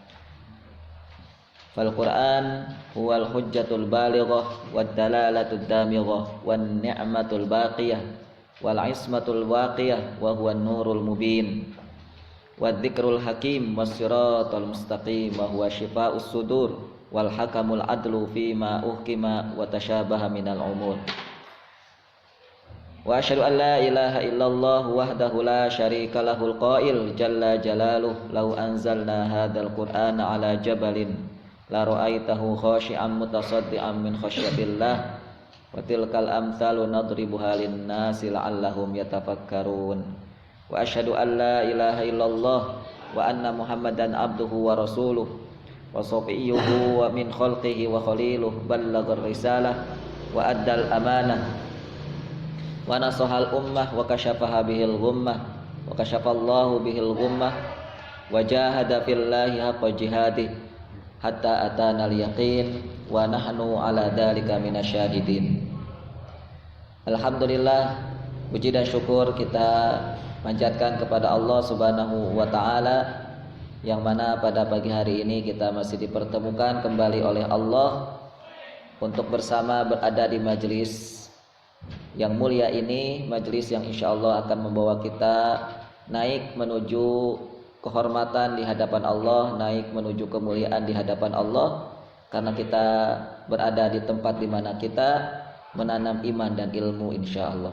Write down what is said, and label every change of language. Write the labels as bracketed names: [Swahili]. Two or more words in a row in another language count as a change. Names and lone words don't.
[Arabic] فالقرآن هو الحجة البالغة والدلالة الدامغة والنعمة الباقية والعصمة الواقية وهو النور المبين والذكر الحكيم والصراط المستقيم وهو شفاء الصدور والحكم العدل فيما أحكم وتشابه من الأمور. وأشهد أن لا إله إلا الله وحده لا شريك له القائل جل جلاله لو أنزلنا هذا القرآن على جبل لرأيته خاشعا متصدعا من خشية الله وتلك الأمثال نضربها للناس لعلهم يتفكرون. وأشهد أن لا إله إلا الله وأن محمدا عبده ورسوله وصفيه من خلقه وخليله بلغ الرسالة وأدى الأمانة ونصح الأمة وكشفها به الغمة وكشف الله به الغمة وجاهد في الله حق جهاده حتى أتانا اليقين ونحن على ذلك من الشاهدين. [Indonesian] Alhamdulillah, puji dan syukur kita panjatkan kepada Allah [Arabic] سبحانه وتعالى [Indonesian] yang mana pada pagi hari ini kita masih dipertemukan kembali oleh Allah untuk bersama berada di majelis yang mulia ini, majelis yang insyaallah akan membawa kita naik menuju kehormatan di hadapan Allah, naik menuju kemuliaan di hadapan Allah, karena kita berada di tempat di mana kita menanam iman dan ilmu insyaallah.